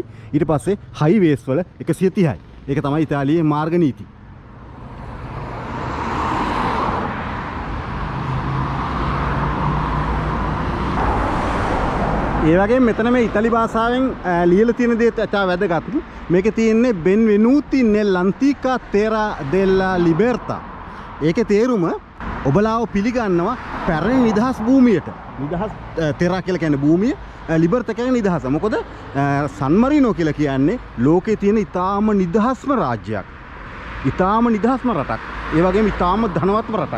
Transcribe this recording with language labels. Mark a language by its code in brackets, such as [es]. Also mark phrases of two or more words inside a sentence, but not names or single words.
[si] ඊට පස්සේ හයි වේස් වල 130යි. ඒක තමයි ඉතාලියේ මාර්ග නීති. ඒ වගේම මෙතන මේ ඉතාලි භාෂාවෙන් ලියලා තියෙන දේ තා වැදගත්. මේකේ තියෙන්නේ [it] benvenuti nell'antica terra della libertà. [si] ඒකේ තේරුම ඔබලාව පිළිගන්නවා පැරණි නිදහස් භූමියට. නිදහස් තෙරා කියලා කියන්නේ භූමිය, ලිබර්තා කියන්නේ නිදහස. මොකද සන් මරීනෝ කියලා කියන්නේ ලෝකේ තියෙන ඊටාම නිදහස්ම රාජ්‍යයක්. ඊටාම නිදහස්ම රටක්. ඒ වගේම ඊටාම ධනවත්ම රටක්.